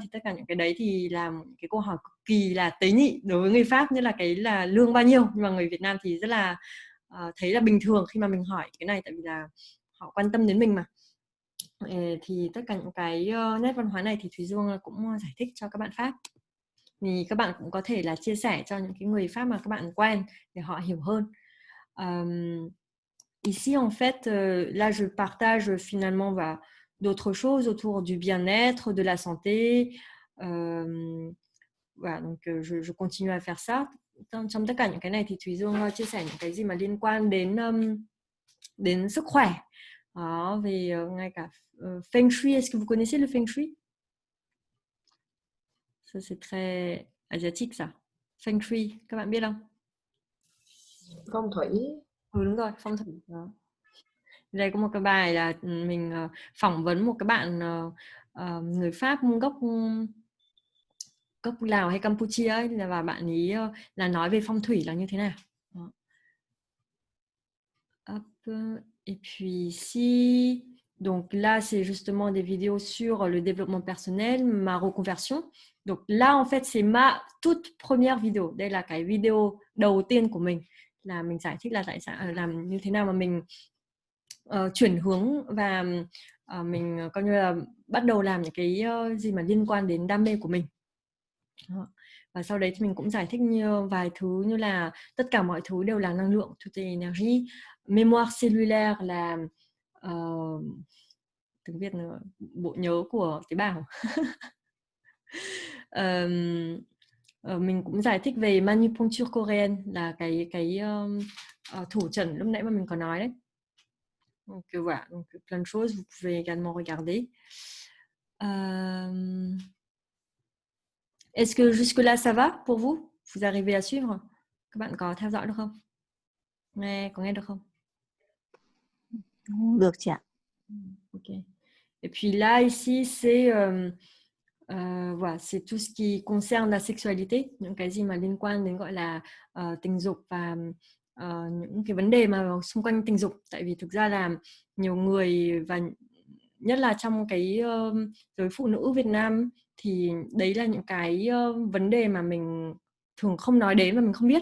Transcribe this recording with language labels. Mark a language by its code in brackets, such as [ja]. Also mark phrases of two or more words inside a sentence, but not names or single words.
[vi] Thì tất cả những cái đấy thì là cái câu hỏi cực kỳ là tế nhị đối với người Pháp, như là cái là lương bao nhiêu, nhưng mà người Việt Nam thì rất là thấy là bình thường khi mà mình hỏi cái này, tại vì là họ quan tâm đến mình mà. Thì tất cả những cái nét văn hóa này thì Thùy Dương cũng giải thích cho các bạn Pháp. Thì các bạn cũng có thể là chia sẻ cho những cái người Pháp mà các bạn quen để họ hiểu hơn. [fr] Ici, en fait, là, je partage finalement d'autres choses autour du bien-être, de la santé. Voilà, donc je continue à faire ça. [vi] Trong tất cả những cái này thì Thùy Dương chia sẻ những cái gì mà liên quan đến sức khỏe. Đó, về ngay cả Feng Shui. [fr] Est-ce que vous connaissez le Feng Shui? Ça, c'est très asiatique, ça. Feng Shui, [vi] các bạn biết không? Phong thủy. Đúng rồi, phong thủy. Đó. Đây có một cái bài là mình phỏng vấn một cái bạn người Pháp gốc Lào hay Campuchia ấy, và bạn ấy là nói về phong thủy là như thế nào. Đó. Hop. [fr] Et puis ici, donc là c'est justement des vidéos sur le développement personnel, ma reconversion. Donc là en fait c'est ma toute première vidéo. [vi] Đây là cái video đầu tiên của mình, là mình giải thích là tại sao làm như thế nào mà mình chuyển hướng và mình coi như là bắt đầu làm những cái gì mà liên quan đến đam mê của mình. Và sau đấy thì mình cũng giải thích vài thứ như là tất cả mọi thứ đều là năng lượng, [fr] tout est énergie, mémoire cellulaire [vi] là tiếng Việt là bộ nhớ của tế bào. Mình cũng giải thích về [fr] Manipuncture coréenne [vi] là cái thủ trần lúc nãy mà mình có nói đấy. [fr] Donc voilà, donc plein de choses, vous pouvez également regarder. Est-ce que jusque-là ça va pour vous? Vous arrivez à suivre? [vi] Các bạn có theo dõi được không? Có nghe được không? Được chị ạ. [fr] Ok. Et puis là, ici, c'est voilà, c'est tout ce qui concerne la sexualité, [vi] những cái gì mà liên quan đến gọi là tình dục và những cái vấn đề mà xung quanh tình dục. Tại vì thực ra là nhiều người, và nhất là trong cái giới phụ nữ Việt Nam, thì đấy là những cái vấn đề mà mình thường không nói đến và mình không biết.